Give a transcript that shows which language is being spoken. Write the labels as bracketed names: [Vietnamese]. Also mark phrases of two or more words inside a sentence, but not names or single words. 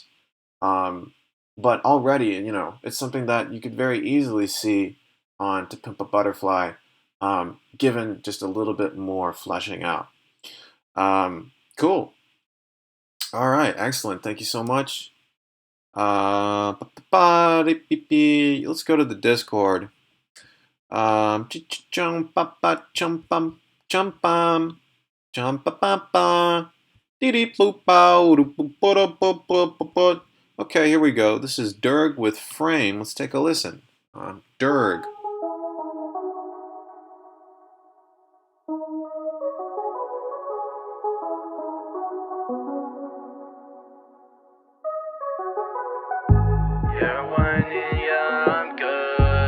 [English] But already, it's something that you could very easily see on To Pimp a Butterfly, given just a little bit more fleshing out. Cool. All right, excellent. Thank you so much. Let's go to the Discord. Chum pa pa chum pum chum pum chum pa pa pa dee boop bow Okay, here we go. This is Derg with Frame. Let's take a listen. Derg. You're whining, yeah, I'm good.